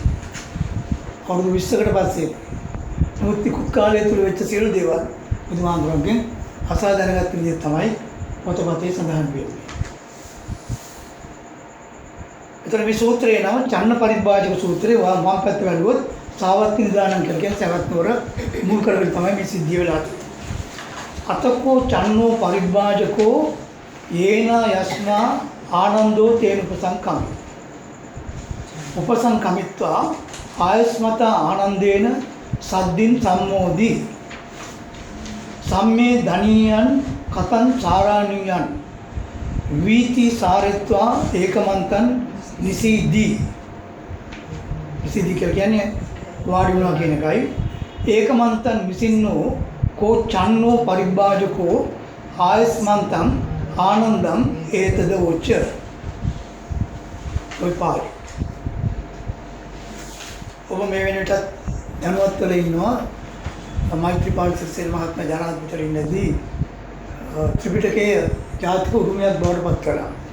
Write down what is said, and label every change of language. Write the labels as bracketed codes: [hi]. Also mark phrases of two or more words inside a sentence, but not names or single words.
[si] අවුරුදු 20කට පස්සේ නමුත් ඉක්ුත් කාලය තුල වෙච්ච සියලු දේවල් බුදුහාමුදුරන්ගෙන් අසා දැනගත් විදිහ තමයි පොතපතේ සඳහන් වෙන්නේ. එතන මේ සූත්‍රයේ නම චන්න පරිබ්බාජක සූත්‍රය. වම් පැත්ත බැලුවොත් [pi] සාවත්ති නිදානං [si] කියලා කියන සවැත් නුවර මුල් කරගෙන තමයි මේ සිද්ධිය වෙලා තියෙන්නේ. [pi] අතකෝ චන්නෝ පරිබ්බාජකෝ යේනා යස්නා ආනන්දෝ තේන උපසංකමි. උපසංකමිත්වා ආයස්මත ආනන්දේන සද්දින් සම්මෝදි සම්මේ ධනියන් කතං සාරාණියන් වීති සාරත්වා ඒකමන්තං නිසීදී. [si] නිසීදී කියන්නේ වාඩි වුණා කියන එකයි. [pi] ඒකමන්තං නිසින්නෝ කෝ චන්නෝ පරිබ්බාජකෝ ආයස්මන්තං ආනන්දම් ඒතද උච්ච. [si] ඔය පාඩි ඔබ මේ වෙනට දැනුවත් වෙලා ඉන්නවා. මෛත්‍රීපාල සිරිසේන මහත්මයා ජනාධිපතිතුමා ඉන්නදී ත්‍රිපිටකයේ ජාතික උරුමයක් බවට පත් කළා.